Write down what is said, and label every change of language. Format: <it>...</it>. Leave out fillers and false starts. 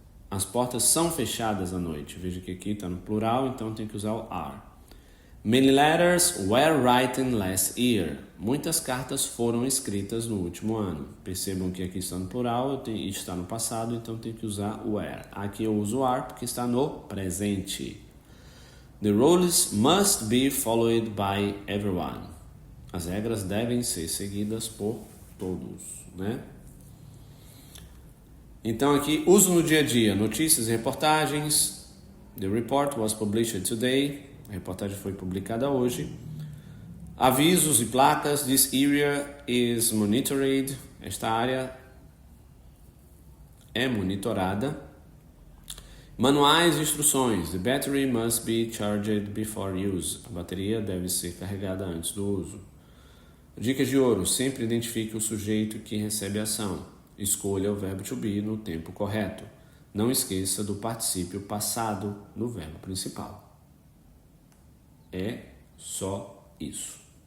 <pt>As portas são fechadas à noite. Veja que aqui está no plural, então tem que usar o are.</pt> <en>Many letters were written last year.</en> <pt>Muitas cartas foram escritas no último ano. Percebam que aqui está no plural e está no passado, então tem que usar o were. Aqui eu uso o are porque está no presente.</pt> <en>The rules must be followed by everyone.</en> <pt>As regras devem ser seguidas por todos, né? Então aqui, uso no dia a dia, notícias e reportagens.</pt> <en>The report was published today.</en> <pt>A reportagem foi publicada hoje. Avisos e placas.</pt> <en>This area is monitored.</en> <pt>Esta área é monitorada. Manuais e instruções.</pt> <en>The battery must be charged before use.</en> <pt>A bateria deve ser carregada antes do uso. Dicas de ouro. Sempre identifique o sujeito que recebe a ação. Escolha o verbo to be no tempo correto. Não esqueça do particípio passado no verbo principal. É só isso.</pt>